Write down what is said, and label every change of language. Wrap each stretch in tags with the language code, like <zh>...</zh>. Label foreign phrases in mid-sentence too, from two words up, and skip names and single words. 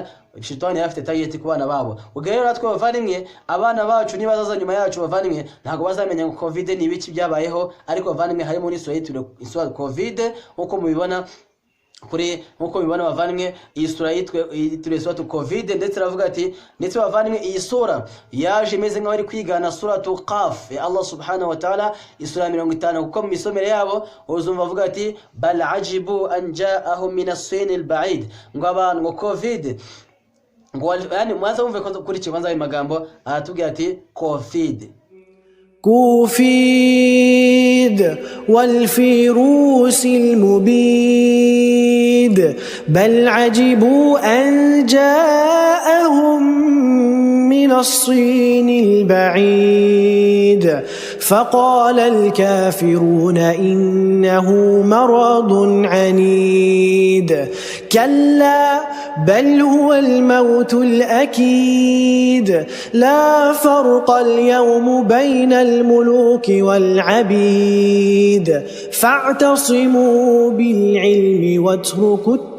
<rw>Shayitani yari afite target ku bana babo. Ubwo rero natwe bavandimwe, abana bacu niba bazaza nyuma yacu bavandimwe, ntabwo bazamenya ngo covid ni ibiki byabayeho, ariko bavandimwe harimo n'isura yitwa covid nkuko mubibona kuri nkuko mubibona bavandimwe. Iyi sura yitwa suratu covid, ndetse ravuga ati ndetse bavandimwe iyi sura yaje imeze nk'aho ari kwigana suratu qaf ya Allah</rw> <ar>سبحانه وتعالى,</ar> <rw>isura 50, kuko mu misomere yabo uzumva bavuga ati</rw> <ar>بل عجبوا أن جاءهم من الصين البعيد,</ar> <rw>ngo abantu ngo covid ngo yani mwaza umve ko kuri kibanza ayo magambo aratubwira ati covid</rw> <ar>كوفيد والفيروس المبيد بل عجبوا أن جاءهم من الصين البعيد فقال الكافرون إنه مرض عنيد كلا بل هو الموت الأكيد لا فرق اليوم بين الملوك والعبيد فاعتصموا بالعلم واتركوا</ar>